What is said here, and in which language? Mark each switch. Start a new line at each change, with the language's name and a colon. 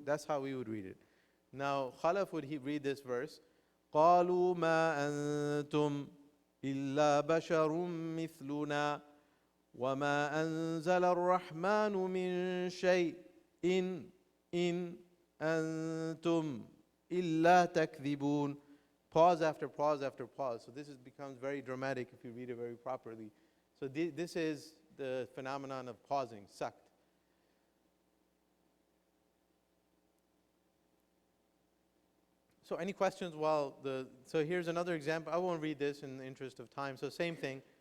English: That's how we would read it. Now Khalaf would read this verse.
Arabic: قالوا ما أنتم إلا بشر مثلنا وما أنزل الرحمن من شيء إن أنتم إِلَّا تَكْذِبُونَ.
English: Pause after pause after pause. So this becomes very dramatic if you read it very properly. So this is the phenomenon of pausing, sakt. So any questions so here's another example. I won't read this in the interest of time. So same thing.